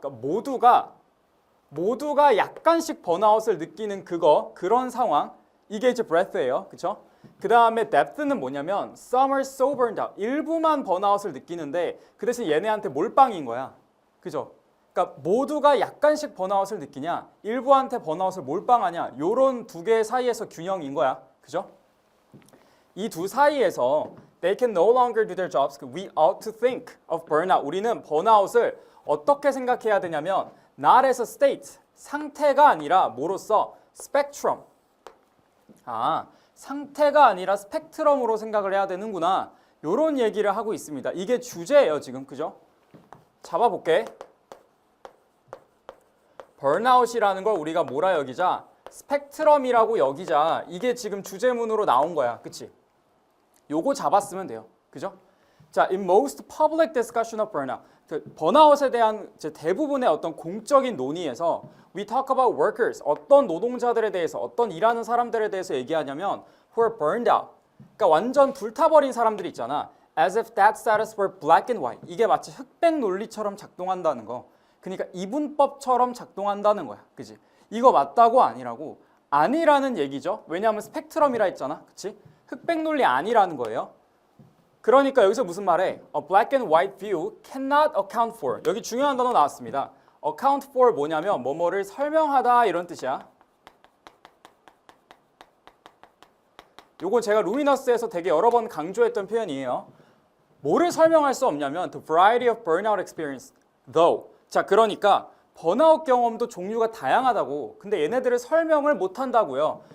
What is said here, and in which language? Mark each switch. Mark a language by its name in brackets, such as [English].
[Korean] 그러니까 모두가 약간씩 번아웃을 느끼는 그런 상황. 이게 이제 breath예요. 그렇죠? 그 다음에 [English] depth는 [Korean] 뭐냐면 [English] some are so burned out. [Korean] 일부만 번아웃을 느끼는데 그 대신 얘네한테 몰빵인 거야. 그죠? 그러니까 모두가 약간씩 번아웃을 느끼냐 일부한테 번아웃을 몰빵하냐 요런 두 개 사이에서 균형인 거야. 그죠? 이 두 사이에서 [English] they can no longer do their jobs. We ought to think of burnout. [Korean] 우리는 번아웃을 어떻게 생각해야 되냐면 [English] not as a state, [Korean] 상태가 아니라 뭐로써 spectrum. 상태가 아니라 스펙트럼으로 생각을 해야 되는구나. 이런 얘기를 하고 있습니다. 이게 주제예요, 지금. 그죠? 잡아볼게. burnout이라는 걸 우리가 뭐라 여기자? 스펙트럼이라고 여기자. 이게 지금 주제문으로 나온 거야. 그치? 요거 잡았으면 돼요. 그죠? [English] 자, in most public discussion of burnout. [Korean] 번아웃에 대한 대부분의 어떤 공적인 논의에서 [English] we talk about workers. [Korean] 어떤 노동자들에 대해서, 어떤 일하는 사람들에 대해서 얘기하냐면 [English] who are burned out. [Korean] 그러니까 완전 불타버린 사람들 있잖아. [English] as if that status were black and white. [Korean] 이게 마치 흑백 논리처럼 작동한다는 거. 그러니까 이분법처럼 작동한다는 거야. 그지? 이거 맞다고 아니라고? 아니라는 얘기죠. 왜냐하면 스펙트럼이라 했잖아. 그치? 흑백 논리 아니라는 거예요. 그러니까 여기서 무슨 말해? [English] A black and white view cannot account for. [Korean] 여기 중요한 단어 나왔습니다. account for 뭐냐면 뭐뭐를 설명하다 이런 뜻이야. 요거 제가 루미너스에서 되게 여러 번 강조했던 표현이에요. 뭐를 설명할 수 없냐면 [English] the variety of burnout experience though. [Korean] 자, 그러니까 번아웃 경험도 종류가 다양하다고. 근데 얘네들을 설명을 못 한다고요.